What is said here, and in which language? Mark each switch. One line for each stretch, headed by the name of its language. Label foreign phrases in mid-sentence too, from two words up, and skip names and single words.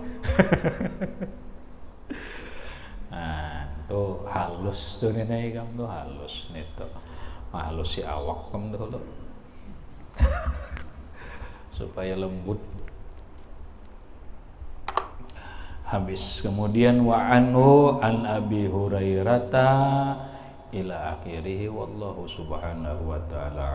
Banjar: Nah, tuh halus tuh nih kamu tuh halus nih tuh. Halus si awak kamu tuh lo. Supaya lembut. Habis kemudian
Arabic: وعنه عن أبي هريرة إلى آخره والله سبحانه وتعالى